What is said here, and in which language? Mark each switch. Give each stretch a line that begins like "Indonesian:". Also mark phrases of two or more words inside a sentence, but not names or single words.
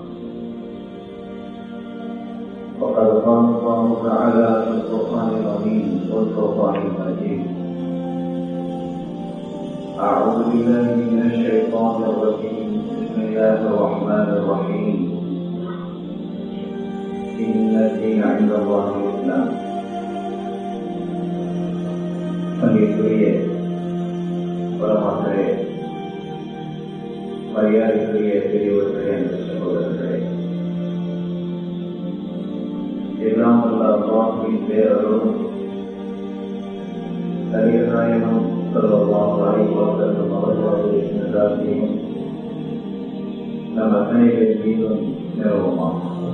Arabic: وقد قال الله تعالى في القرآن العظيم والفرقان المجيد: أعوذ بالله من الشيطان الرجيم، بسم الله الرحمن الرحيم. إن الدين عند الله الإسلام.
Tamil: மரியாதைக்குரிய பரமாத்மரே, மரியாதைக்குரிய பெரியவர்களே, என்ற சகோதரர்களே, எல்லாம் வல்ல அல்லாஹ்வின் பேரருளும் நபிகள்
Arabic: صلى الله عليه وسلم
Tamil: அவர்களுடைய நல்லாசியும் நம் அனைவரின் மீதும் நிலவுமாம்.